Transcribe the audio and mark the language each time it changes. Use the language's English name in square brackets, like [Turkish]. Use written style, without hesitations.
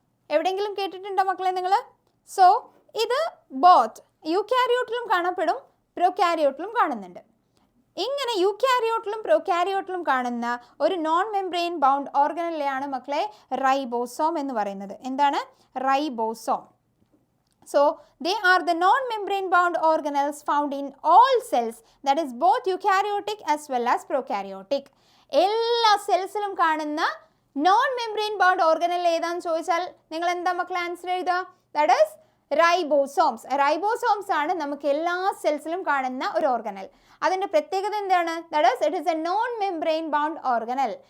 [Malayalam] എവിടെയെങ്കിലും കേട്ടിട്ടുണ്ടോ മക്കളെ നിങ്ങൾ? സോ ഇത് ബോത്ത് യൂക്കാരിയോട്ടിലും കാണപ്പെടും പ്രൊകാരിയോട്ടിലും കാണുന്നുണ്ട്. ഇങ്ങനെ യൂക്യാരിയോട്ടിലും പ്രോക്യാരിയോട്ടിലും കാണുന്ന ഒരു നോൺ മെംബ്രെയിൻ ബൗണ്ട് ഓർഗനലിനെയാണ് മക്കളെ റൈബോസോം എന്ന് പറയുന്നത്. എന്താണ്? Ribosome. [English] So, they are the non-membrane bound organelles found in all cells, that is both eukaryotic as well as prokaryotic. [Malayalam] എല്ലാ സെൽസിലും കാണുന്ന നോൺ മെംബ്രെയിൻ ബൗണ്ട് ഓർഗനൽ ഏതാണെന്ന് ചോദിച്ചാൽ നിങ്ങൾ എന്താ മക്കളെ ആൻസർ എഴുതുക? [English] That is ribosomes. [Malayalam] റൈബോസോംസ് ആണ് നമുക്ക് എല്ലാ സെൽസിലും കാണുന്ന ഒരു ഓർഗനൽ. അതിൻ്റെ പ്രത്യേകത എന്താണ്? [English] That is it is a non membrane bound organelle.